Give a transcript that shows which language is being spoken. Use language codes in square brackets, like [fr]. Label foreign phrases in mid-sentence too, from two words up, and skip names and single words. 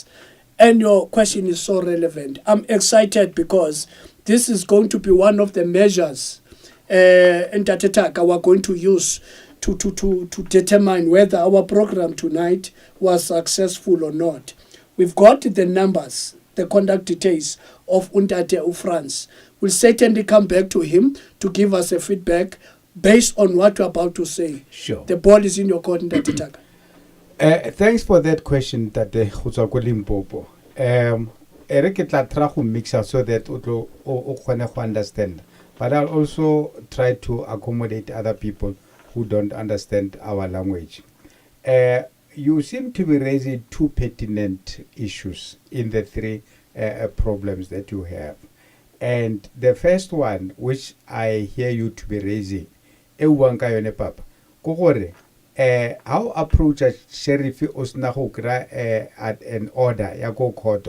[en] And your question is so relevant. I'm excited because this is going to be one of the measures Ntate Thaka we're going to use to determine whether our program tonight was successful or not. We've got the numbers, the contact details of Ntate France. We'll certainly come back to him to give us a feedback based on what you're about to say. Sure. The ball is in your court, Ntate Thaka. Thanks for that question, Tate Khutswa Limpopo. [nso] Ere ke tla try go mixa [en] so that [nso] o kgone go understand. [en] But I'll also try to accommodate other people who don't understand our language. You seem to be raising two pertinent issues in the three problems that you have. And the first one, which I hear you to be raising, Papa, how approach a sheriff at an order, [nso] ya go koto.